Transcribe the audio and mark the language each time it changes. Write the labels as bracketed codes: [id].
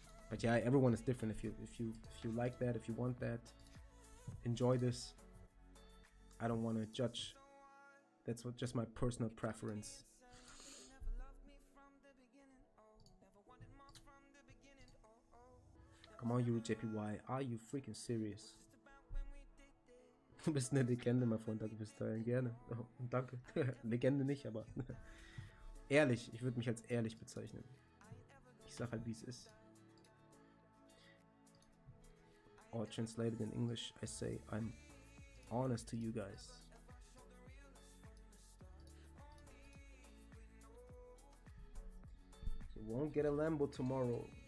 [en] But yeah, everyone is different. If you like that, if you want that, enjoy this. I don't want to judge. That's just my personal preference. Come on, Yuri JPY, are you freaking serious? [de] Du bist eine Legende, mein Freund. Danke fürs Teilen. Gerne. Oh, danke. Legende nicht, aber ehrlich. Ich würde mich als ehrlich bezeichnen. Ich sag halt, wie es ist. [en] Or translated in English, I say I'm honest to you guys. You won't get a Lambo tomorrow.